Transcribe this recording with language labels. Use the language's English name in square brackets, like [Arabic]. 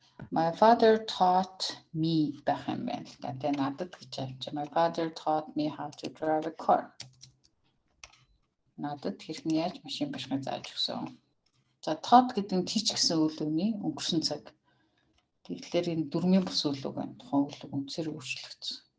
[English] My father taught me [Mongolian] байх юм байна л да. Тэгээ надад гэж авч. [English] My father taught me how to drive a car. [Mongolian] Надад хэрхэн яаж машин барихыг зааж өгсөн. За taught гэдэг нь teach гэсэн үйл үгний өнгөрсөн цаг. Тэгэхээр энэ дөрмийн бус үйл үг байна. Тухайн үйл үг үнцээр өөрчлөгдсөн.